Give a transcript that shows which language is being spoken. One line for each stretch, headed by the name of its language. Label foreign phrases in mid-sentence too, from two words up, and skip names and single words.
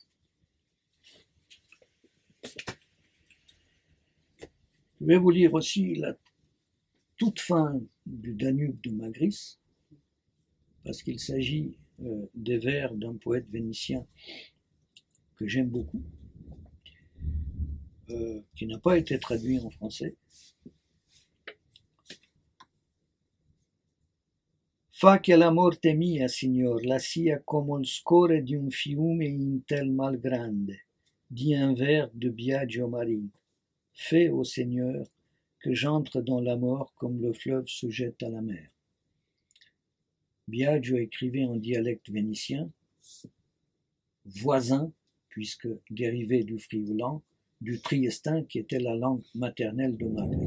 French: Je vais vous lire aussi la toute fin du Danube de Magris, parce qu'il s'agit des vers d'un poète vénitien que j'aime beaucoup, qui n'a pas été traduit en français.
Venetian: Fa che la morte mia, signor, la sia come il score di un fiume in tel mal grande,
French: dit un vers de Biagio Marin. Fais, ô Seigneur, que j'entre dans la mort comme le fleuve se jette à la mer. Biagio écrivait en dialecte vénitien, voisin, puisque dérivé du friulan, du triestin qui était la langue maternelle de Magris.